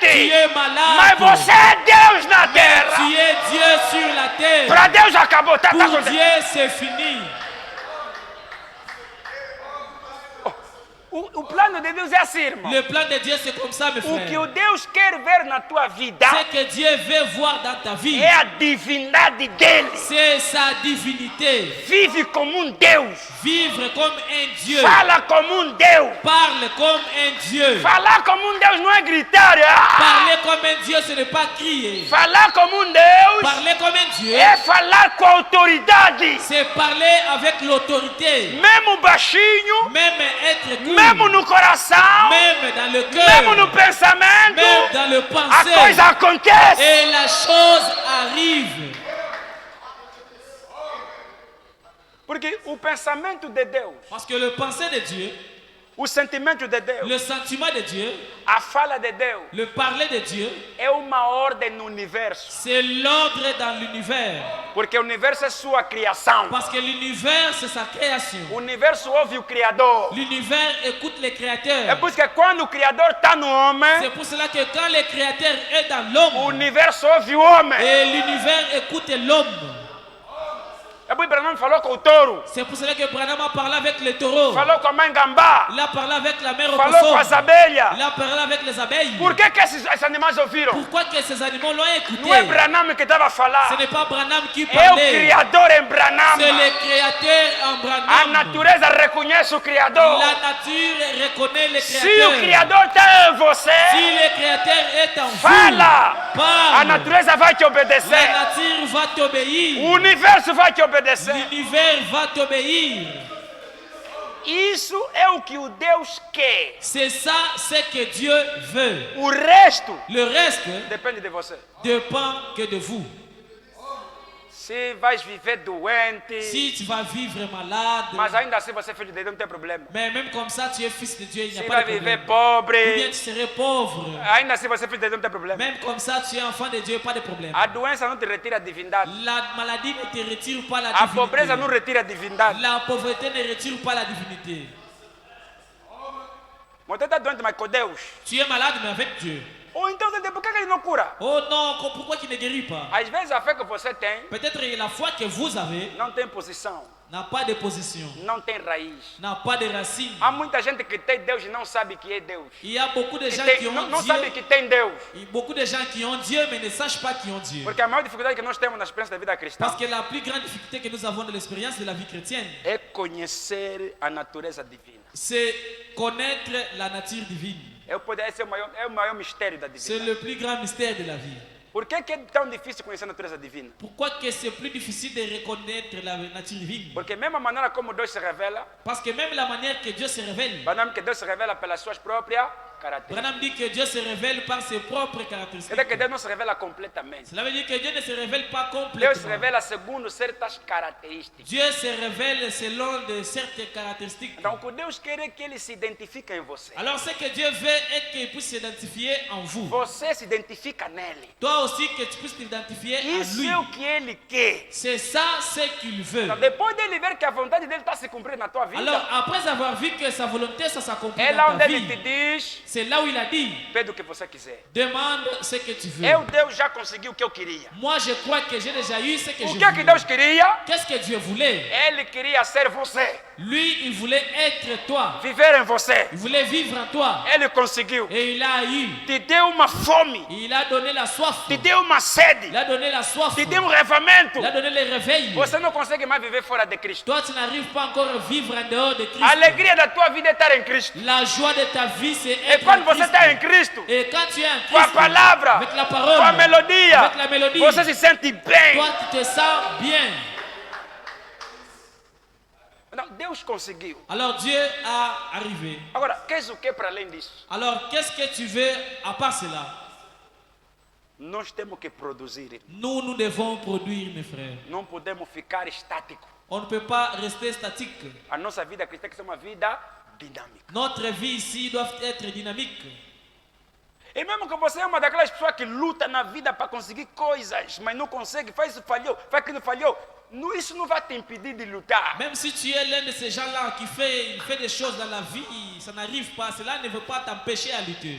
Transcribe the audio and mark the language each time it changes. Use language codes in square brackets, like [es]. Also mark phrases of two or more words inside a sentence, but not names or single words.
[fr] es [pt] mas [fr] malade, [pt] você é Deus na [fr] tu [pt] terra. [fr] es Dieu sur la terre. [pt] Para Deus acabou, tá [fr] Pour [pt] acontecendo. [fr] Dieu, c'est fini. [pt] O plano de Deus é assim, irmão. [fr] Le plan de Dieu, c'est comme ça, mes [pt] O que o [fr] frères. [pt] Deus quer ver na tua vida [fr] Ce que Dieu veut voir dans ta vie, [pt] é a divindade dele. [fr] c'est sa divinité. [pt] Vive como um Deus. [fr] Vivre comme un Dieu. [pt] Fala como um Deus. [fr] Parle comme un Dieu. [pt] Falar como um Deus não é gritar. [fr] Parler comme un Dieu, ce n'est pas crier. [pt] Falar como um Deus [fr] Parler comme un Dieu, [pt] é falar com autoridade. [fr] c'est parler avec l'autorité. [pt] Mesmo baixinho, [fr] Même être cool, [pt] mesmo no coração, [fr] même dans le [pt] mesmo no [fr] cœur, [pt] pensamento, [fr] même dans le [pt] a [fr] pensée. [pt] coisa acontece. [fr] Et la chose arrive. [pt] Porque o pensamento de Deus, [fr] Parce que le pensée de Dieu, [pt] o sentimento de Deus, [fr] le sentiment de Dieu, [pt] a fala de Deus [fr] le parler de Dieu, [pt] é uma ordem no universo. [fr] c'est l'ordre dans l'univers. [pt] Porque o universo é sua criação. [fr] Parce que l'univers, c'est sa création. [pt] O universo ouve o Criador. [fr] L'univers écoute les [pt] É [fr] créateurs. [pt] por isso que quando o Criador está no homem, [fr] C'est pour cela que quand le créateur est dans [pt] o [fr] l'homme, [pt] universo ouve o homem. [fr] et l'univers écoute l'homme. [pt] E puis Branham falou com o touro. [fr] C'est pour cela que Branham a parlé avec les taureaux. [pt] Falou com a mãe gambá. [fr] Il a parlé avec la mère [pt] Falou com [fr] opossum. [pt] as abelhas. [fr] Il a parlé avec les abeilles. [pt] Por que esses animais ouviram? [fr] Pourquoi que ces animaux l'ont écouté? [pt] Não é Branham que estava a [fr] Ce [pt] falar. [fr] n'est pas Branham qui [pt] É o [fr] parlait. [pt] Criador em Branham. [fr] C'est le créateur en [pt] A [fr] Branham. [pt] natureza reconhece o Criador. [fr] La nature reconnaît le [pt] Se o [fr] créateur. [pt] Criador está em você, [fr] Si le créateur est en vous, [pt] fala. A [fr] parle. [pt] natureza vai te [fr] La [pt] obedecer. [fr] nature va t'obéir. [pt] O universo vai te obedecer. [fr] L'univers va t'obéir. [pt] Isso é o que o Deus quer. [fr] C'est ça ce que Dieu veut. [pt] O resto [fr] Le reste [pt] depende de você. [fr] dépend que de vous. [pt] Se vais viver doente, [fr] Si tu vas vivre malade, [pt] mas ainda assim você é filho de Deus, não tem problema. [fr] mais même comme ça tu es fils de Dieu, il n'y a [pt] Se [fr] pas [pt] vai [fr] de [pt] viver [fr] problème. Ou bien [pt] pobre, [fr] tu serais pauvre, [pt] ainda assim você é filho de Deus, não tem problema. [fr] même comme ça tu es enfant de Dieu, pas de problème. [pt] A doença não te retira a divindade. [fr] La maladie ne te retire pas la [pt] A pobreza não [fr] divinité. [pt] retira a divindade. [fr] La pauvreté ne retire pas la divinité. [pt] Você está doente, mas com Deus. [fr] Tu es malade mais avec Dieu. [pt] Ou então, por que ele não cura? [fr] Oh non, pourquoi qu'il ne guérit pas? [pt] Às vezes a fé que você tem [fr] Peut-être la foi que vous avez [pt] não tem posição, [fr] n'a pas de position, [pt] não tem raiz. [fr] n'a pas de racine. [pt] Há muita gente que tem Deus e não sabe que é Deus. [fr] Il y a beaucoup de [pt] Que [fr] gens [pt] tem- [fr] qui ont [pt] não sabe [fr] Dieu, [pt] que tem Deus. [fr] et beaucoup de gens qui ont Dieu mais ne sachent pas qui ont Dieu. [pt] Porque a maior dificuldade que nós temos na experiência da vida cristã [fr] Parce que la plus grande difficulté que nous avons dans l'expérience de la vie chrétienne, [pt] é conhecer a natureza divina. [fr] c'est connaître la nature divine. [pt] Esse é o maior mistério da [fr] C'est [pt] divindade. [fr] le plus grand mystère de la vie. [pt] Por que é tão difícil conhecer a natureza divina? [fr] Pourquoi que c'est plus difficile de reconnaître la nature divine? [pt] Porque mesmo a maneira como Deus se revela, [fr] Parce que même la manière que Dieu se révèle, [pt] Branham que Deus se revela pelas suas próprias características. [fr] Branham dit que Dieu se révèle par ses propres caractéristiques. [pt] Quer dizer que Deus não se revela completamente. [fr] Cela veut dire que Dieu ne se révèle pas [pt] Deus se [fr] complètement. [pt] revela segundo certas características. [fr] Dieu se révèle selon de certaines caractéristiques. [pt] Então, o que Deus quer é que Ele se identifique em você. [fr] Alors ce que Dieu veut est qu'il puisse s'identifier en vous. [pt] Você se identifica nele. [fr] Toi aussi que tu puisses t'identifier à [pt] Isso [fr] lui. [pt] é o que Ele quer. [fr] C'est ça ce qu'il veut. [pt] Então, depois dele ver que a vontade dele está se cumprindo na tua vida, [fr] Alors après avoir vu que sa volonté ça s'accomplit [pt] é lá [fr] dans [pt] onde [fr] ta [pt] Ele te [fr] vie, [pt] diz: [fr] c'est là où il a dit, [pt] pede o que você quiser. [fr] demande ce que tu veux. [pt] Deus já conseguiu o que eu queria. [fr] Moi je crois que j'ai déjà eu ce que [pt] O [fr] je [pt] que é que Deus [fr] voulais. [pt] queria? [fr] Qu'est-ce que Dieu voulait? [pt] Ele queria ser você, [fr] Lui, il voulait être toi. [pt] viver em você. [fr] Il voulait vivre en toi. [pt] Ele conseguiu. [fr] Et il a eu. [pt] Te deu uma fome, [fr] Il a donné la soif. [pt] te deu uma sede, [fr] Il a donné la soif. [pt] te deu revamento. [fr] Il a donné le réveil. [pt] Você não consegue mais viver fora de Cristo. [fr] Toi, tu n'arrives pas encore à vivre en dehors de Christ. [pt] A alegria da tua vida é estar em Cristo. [fr] La joie de ta vie, c'est [pt] E [fr] être [pt] quando [fr] en [pt] você [fr] Christ. [pt] está em Cristo, [fr] Et quand tu es en [pt] com a [fr] Christ, [pt] palavra, [fr] avec la parole, [pt] com a melodia, [fr] avec la mélodie, [pt] você se sente bem. [fr] toi, tu te sens bien. [pt] Não, Deus conseguiu. [fr] Alors Dieu a arrivé. [pt] Agora, queres o que para além disso? [fr] Alors, qu'est-ce que tu veux à part cela? [pt] Nós temos que produzir. [fr] Nous devons produire, mes frères. [pt] Não podemos ficar estáticos. [fr] On ne peut pas rester statique. [pt] A nossa vida cristã tem que ser uma vida dinâmica. [fr] Notre vie ici doit être dynamique. [pt] E mesmo que você é uma daquelas pessoas que luta na vida para conseguir coisas, mas não consegue, faz isso falhou, faz aquilo falhou, isso não vai te impedir de lutar. [fr] Même si tu es l'un de ces gens-là qui fait des choses dans la vie, ça n'arrive pas, cela ne veut pas t'empêcher à lutter.